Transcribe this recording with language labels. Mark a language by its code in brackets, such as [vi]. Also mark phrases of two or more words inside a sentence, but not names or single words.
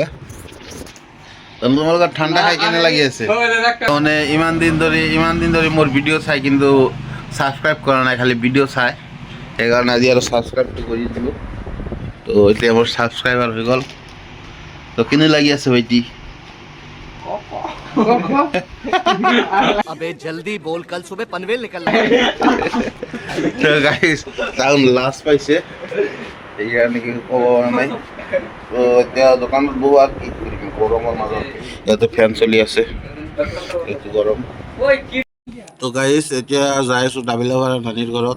[as] তোমালোকৰ ঠাণ্ডা খাই কেনে লাগি আছে? মানে ইমান দিন ধৰি মোৰ ভিডিঅ' চাই কিন্তু ছাবস্ক্ৰাইব কৰা নাই, খালি ভিডিঅ' চাই। সেইকাৰণে আজি আৰু ছাবস্ক্ৰাইবটো কৰি দিলোঁ। তো এতিয়া মোৰ ছাবস্ক্ৰাইবাৰ হৈ গ'ল। তো কেনে লাগি আছে ভাইটি? [hi] अबे जल्दी बोल, कल सुबह पनवेल निकलना। [as] তো গাইছ টাউন লাজ পাইছে, সেইকাৰণে কি ক'ব পৰা নাই। তো এতিয়া দোকানত বহো আৰু কি কৰিম গৰমৰ মাজত। ইয়াতে ফেন চলি আছে, এইটো গৰম। তো গাইছ এতিয়া যাই আছোঁ দাবিলাপাৰা নানীৰ ঘৰত।